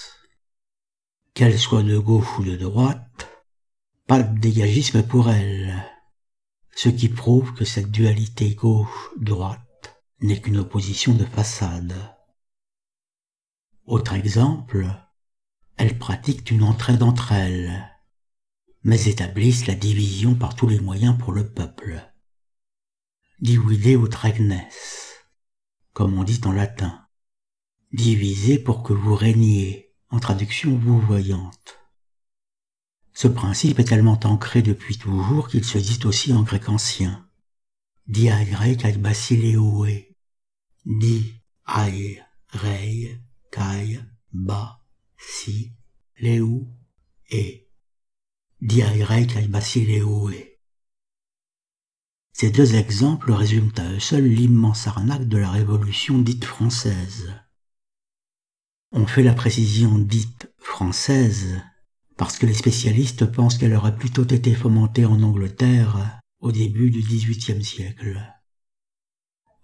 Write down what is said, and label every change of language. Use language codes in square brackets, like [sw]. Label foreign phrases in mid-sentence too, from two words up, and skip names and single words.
[fr] Qu'elles soient de gauche ou de droite, pas de dégagisme pour elles, ce qui prouve que cette dualité gauche-droite n'est qu'une opposition de façade. Autre exemple, elles pratiquent une entraide entre elles, mais établissent la division par tous les moyens pour le peuple. [la] Divide ut regnes, [fr] comme on dit en latin. Divisez pour que vous régniez, en traduction vouvoyante. Ce principe est tellement ancré depuis toujours qu'il se dit aussi en grec ancien. [el] Διαίρει καὶ βασίλευε. Διαίρει καὶ βασίλευε. Διαίρει καὶ βασίλευε. [fr] Ces deux exemples résument à eux seuls l'immense arnaque de la Révolution dite française. On fait la précision dite française parce que les spécialistes pensent qu'elle aurait plutôt été fomentée en Angleterre au début du XVIIIe siècle.